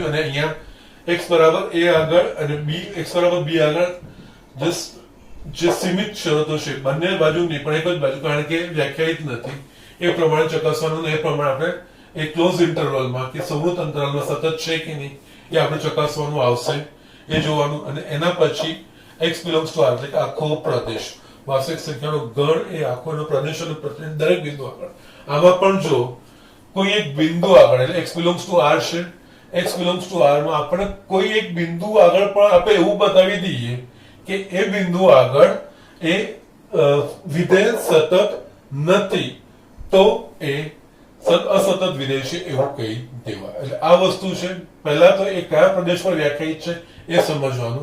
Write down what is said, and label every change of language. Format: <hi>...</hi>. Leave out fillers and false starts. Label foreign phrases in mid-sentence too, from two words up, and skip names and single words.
<gu>અને અહીંયા x બરાબર a આગળ અને x બરાબર b આગળ જે સીમિત શરતો છે, બંને બાજુ નહીં પણ એક જ બાજુ, કારણ કે વ્યાખ્યાયિત નથી, એ પ્રમાણે ચકાસવાનું. એ પ્રમાણે આપણે એ</gu> <en>close intervalમાં</en> <gu>કે સંવૃત અંતરાલમાં સતત છે કે નહીં એ આપણે ચકાસવાનું આવશે, એ જોવાનું. અને એના પછી</gu> <en>x belongs to r,</en> <gu>એટલે કે આખો પ્રદેશ, વાસ્તવિક સંખ્યાનો ગણ એ આખો પ્રદેશ અને દરેક બિંદુ આગળ. આમાં પણ જો કોઈ એક બિંદુ આગળ, એટલે</gu> <en>x belongs to r</en> <gu>છે,</gu> <en>x belongs to r</en> <gu>માં આપણે કોઈ એક બિંદુ આગળ પણ આપણે એવું બતાવી દઈએ કે એ બિંદુ આગળ એ વિધેય સતત નથી, તો એ અસતત વિધેય છે એવું કહી દેવાય. એટલે આ વસ્તુ છે. પહેલા તો એ કયા પ્રદેશ પર વ્યાખ્યાયિત છે એ સમજવાનું.</gu>